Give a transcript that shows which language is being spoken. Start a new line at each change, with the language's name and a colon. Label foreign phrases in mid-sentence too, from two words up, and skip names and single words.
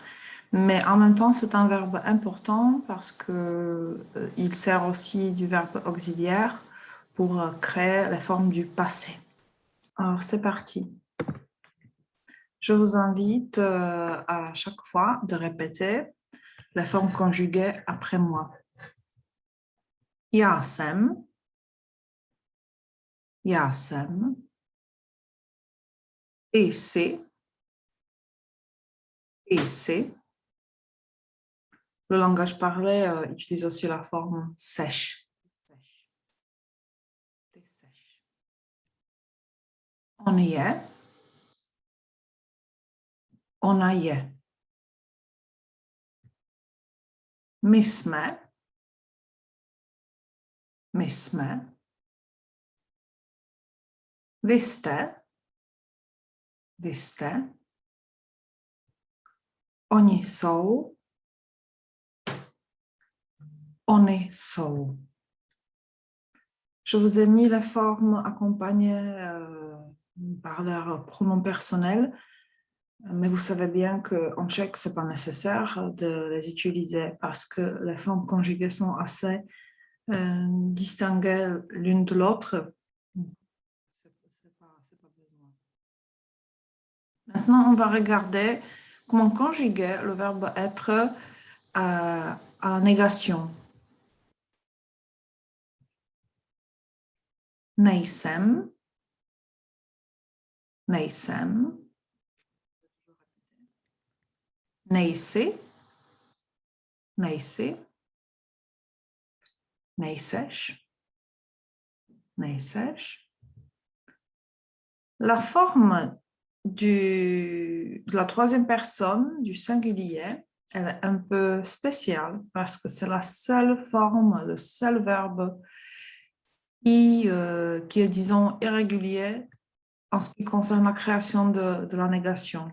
French: Mais en même temps, c'est un verbe important parce qu'il sert aussi du verbe auxiliaire pour créer les formes du passé. Alors, c'est parti. Je vous invite à chaque fois de répéter la forme conjuguée après moi.
Czech: Já jsem, já jsem, ty jsi, ty jsi.
French: Le langage parlé utilise aussi la forme sèche.
Czech: Ty seš. On je, ona je. My jsme, my jsme. Vy jste, vy jste. Oni jsou, ony jsou.
French: Je vous ai mis les formes accompagnées par leur pronom personnel, mais vous savez bien qu'en tchèque, ce n'est pas nécessaire de les utiliser parce que les formes conjuguées sont assez distinguées l'une de l'autre. Maintenant, on va regarder comment conjuguer le verbe être à la négation.
Czech: Nejsem, nejsem. Nejsi, nejsi. Nejseš, nejseš.
French: La forme de la troisième personne, du singulier, elle est un peu spéciale parce que c'est la seule forme, le seul verbe qui est, disons, irrégulier en ce qui concerne la création de la négation.